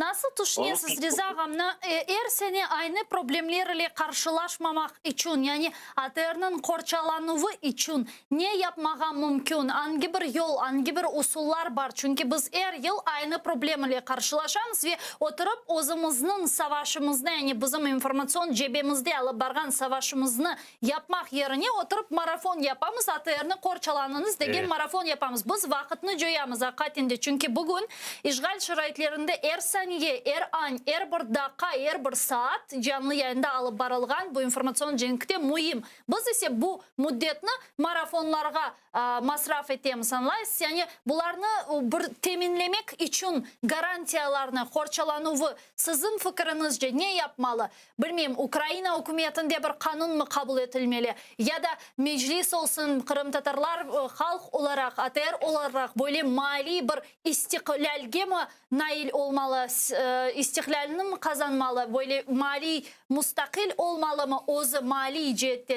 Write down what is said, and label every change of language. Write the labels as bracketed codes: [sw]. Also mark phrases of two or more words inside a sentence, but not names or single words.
[crh] Nasıl düşünüyorsunuz Rıza Ağam'la? Eğer seni aynı problemlerle karşılaşmamak için, yani ATR'nın korçalanığı için ne yapmağa mümkün? Hangi bir yol, hangi bir usullar var? Çünkü biz her yıl aynı problemle karşılaşamız ve oturup özümüzün savaşımızda, yani bizim informasyon cebimizde alıp bargan savaşımızı yapmak yerine oturup marafon yapamız. ATR'ni korçalanınız degen marafon yapamız. Biz vakitini joyamız hakikatinde. Çünkü bugün işgal şaraitlerinde her saniye, her an, her bir dakika, her bir saat canlı yayında alıp barılgan bu informasyon cenkte mühim. Biz ise bu müddetini marafonlarga masraf etemiz anlayız. Yani bularını bir teminlemek için garantiyalarını, korçalanığı sizin fikrinizce ne yapmalı? Bilmeyeyim, Ukrayna hükümetinde bir kanun mu kabul edilmeli? Ya da meclis olsun, Kırım Tatarlar halk olarak, ATR olarak böyle mali bir istiklalge mi nail olmalı, istiklalini mi kazanmalı, böyle mali mustakil olmalı mı o mali cihetten?